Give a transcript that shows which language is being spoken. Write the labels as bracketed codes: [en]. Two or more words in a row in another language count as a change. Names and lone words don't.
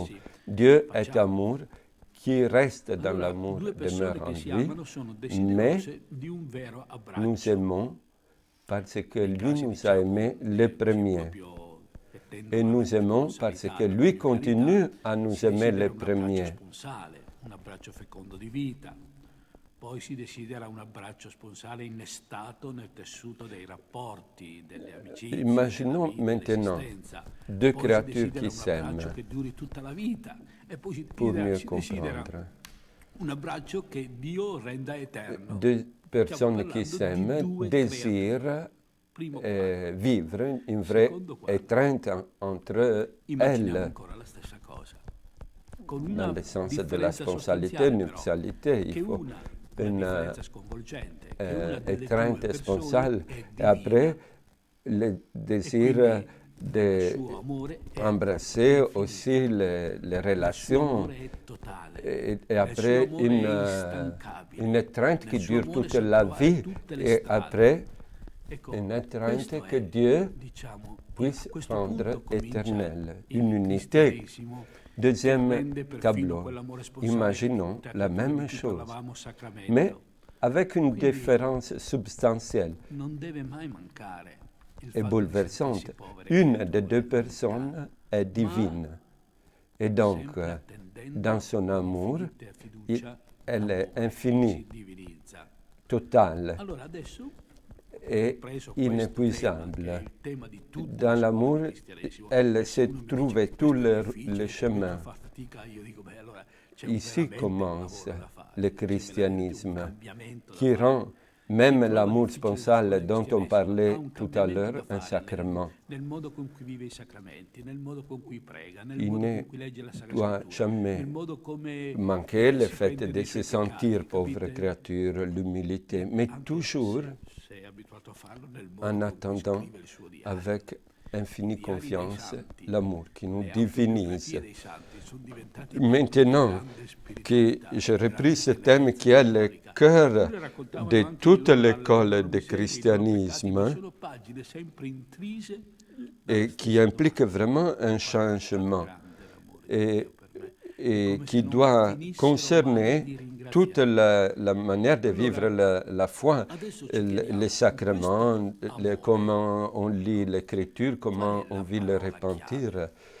[fr] Dieu est amour, qui reste dans l'amour demeure en lui, mais nous aimons parce que lui nous a aimés les premiers. Et nous aimons parce que lui continue à nous aimer les premiers. [it] Poi si desidera un abbraccio sponsale innestato nel tessuto dei rapporti, delle amicizie, [fr] Imaginons [it] della vita, [fr] maintenant [it] dell'esistenza. [fr] deux [it] Poi si [fr] créatures [it] desidera [fr] qui [it] un abbraccio [fr] s'aiment [it] che duri tutta la vita. E poi [fr] pour mieux [it] si desidera [fr] comprendre. [it] un abbraccio che Dio renda eterno. [fr] Deux [it] Stiamo [fr] personnes qui [it] parlando di [fr] s'aiment [it] due [fr] désirent [it] creature. Primo quadro. [fr] vivre une vraie [it] Secondo quadro. [fr] étreinte entre [it] Immaginiamo [fr] elles, [it] ancora la stessa cosa. Con [fr] dans [it] una [fr] le sens de la [it] differenza [fr] sponsalité, [it] sostanziale, però, [fr] nuptialité. [it] che [fr] Il faut [it] una [fr] une [it] differenza sconvolgente, che una delle [fr] étreinte [it] due [fr] sponsale. [it] persone è [fr] Et [it] divina. [fr] après, le [it] E [fr] désir [it] quindi il [fr] de [it] suo amore è [fr] embrasser [it] infinito. [fr] aussi les [it] Il suo [fr] relations. [it] amore è totale. [fr] Et [it] Il suo [fr] après, [it] amore è instancabile. [fr] une étreinte [it] Nel [fr] qui [it] suo [fr] dure [it] amore [fr] toute [it] sa [fr] la [it] trovare [fr] vie. [it] tutte le [fr] Et [it] strade. [fr] après, [it] Ecco, [fr] une étreinte [it] questo [fr] que [it] è, [fr] Dieu [it] diciamo, a [fr] puisse [it] questo [fr] rendre [it] punto comincia [fr] éternelle. [it] il [fr] Une unité. [it] cristianesimo che [fr] Deuxième [it] rende perfino [fr] tableau. [it] quell'amore sponsale [fr] Imaginons [it] di [fr] la [it] cui [fr] même chose, [it] parlavamo sacramento. [fr] mais avec une [it] Quindi [fr] différence substantielle [it] non deve mai mancare il [fr] et [it] fatto di [fr] bouleversante. [it] sentirsi povere [fr] Une [it] creature [fr] des deux [it] dell'umanità, [fr] personnes est divine. Et donc, [it] sempre attendendo [fr] dans son [it] con [fr] amour, [it] infinita fiducia [fr] elle est [it] l'amore che [fr] infinie, [it] si divinizza. [fr] totale [it] Allora adesso, [fr] et [it] preso questo tema, che è [fr] inépuisable. [it] il tema di tutte [fr] Dans [it] le [fr] l'amour, [it] scuole del cristianesimo, [fr] elle [it] uno [fr] s'est [it] mi dice, [fr] trouvée [it] questo [fr] tous [it] è [fr] les [it] difficile, [fr] chemins. [it] fa fatica, io dico, beh, allora c'è [fr] Ici [it] veramente un [fr] commence [it] lavoro da fare, [fr] le [it] c'è veramente un [fr] christianisme [it] cambiamento da [fr] qui [it] fare. [fr] rend même [it] Trova [fr] l'amour [it] difficile [fr] sponsale [it] scuola del [fr] dont on [it] cristianesimo, ha [fr] parlait [it] un [fr] tout à [it] cambiamento [fr] l'heure [it] da [fr] un [it] fare [fr] sacrement. [it] nel modo con cui vive i sacramenti, nel modo con cui prega, nel [fr] Il [it] modo [fr] ne [it] con cui legge la Sacra [fr] doit [it] Scrittura, [fr] jamais [it] nel modo come [fr] manquer le [it] si [fr] fait [it] pente [fr] de [it] dei [fr] se [it] suoi [fr] sentir [it] peccati, [fr] pauvre [it] capite? [fr] créature, l'humilité, mais [it] Anche [fr] toujours [it] se è abituato a farlo nel modo [fr] en [it] con cui [fr] attendant [it] scrive il suo diario. [fr] avec infinie [it] Diari dei [fr] confiance [it] santi, [fr] l'amour qui nous [it] le autobiografie [fr] divinise. [it] dei santi sono diventate [fr] Maintenant [it] grande [fr] que [it] spiritualità, [fr] j'ai repris ce [it] grande [fr] thème qui est le [it] teologica. [fr] cœur [it] Eppure raccontavano [fr] de [it] anche [fr] toute [it] le loro [fr] l'école [it] loro [fr] du [it] miserie, i loro peccati, ma [fr] christianisme [it] sono pagine sempre intrise [fr] et qui implique vraiment un changement et, et qui doit concerner toute la manière de vivre la foi, les sacrements, comment on lit l'écriture, comment on vit le repentir.